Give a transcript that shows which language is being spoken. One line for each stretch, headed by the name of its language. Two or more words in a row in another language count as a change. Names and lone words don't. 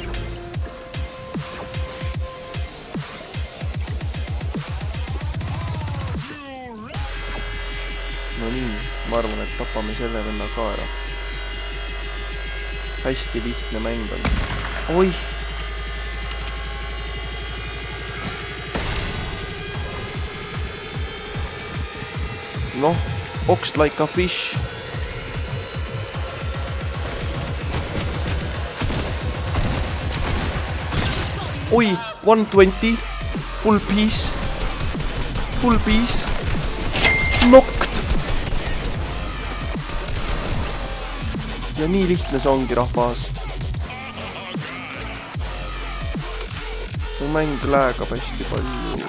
Estonian: No nii, ma arvan, et tapame selle venna ka ära. Hästi lihtne mäng on. Oi! Noh,
English: boxed like a fish.
Estonian: Oi, 120.
English: Full piece. Full piece. Knocked.
Estonian: Ja nii lihtne see ongi, rahvas. Mu mäng läägab hästi palju.